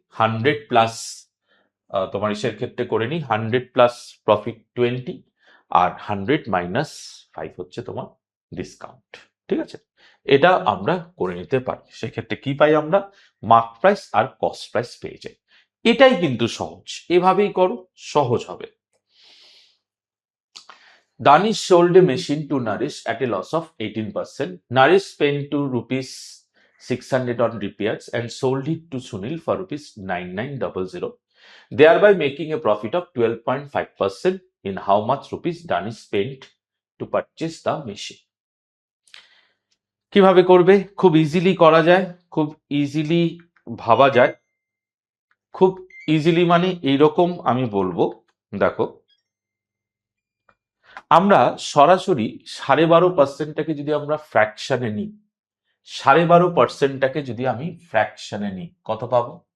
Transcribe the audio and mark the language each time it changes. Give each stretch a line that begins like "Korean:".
Bangla: 100 plus তোমার ইসের ক্ষেত্রে করে নিই 100 প্লাস প্রফিট 20, আর 100 মাইনাস 5 হচ্ছে তোমার ডিসকাউন্ট। ঠিক আছে, এটা আমরা করে নিতে পারি। সেক্ষেত্রে কি পাই আমরা? মার্ক প্রাইস আর কস্ট প্রাইস পেয়ে যাই। এটাই কিন্তু সহজ, এভাবেই করো, সহজ হবে।
English: Danish sold a machine to Nourish at a loss of 18%. Nourish spent 2 rupees 600 on repairs and sold it to Sunil for rupees 9900, thereby making a profit of 12.5% in how much rupees Danish spent to purchase the machine.
Bangla: কিভাবে করবে? খুব easily করা যায়, খুব easily ভাবা যায়, খুব easily মানে এইরকম আমি বলবো। দেখো, আমরা সরাসরি 12.5%টাকে যদি আমরা ফ্র্যাকশনে নিই, 12.5%টাকে যদি আমি ফ্র্যাকশনে নিই, কত পাবো?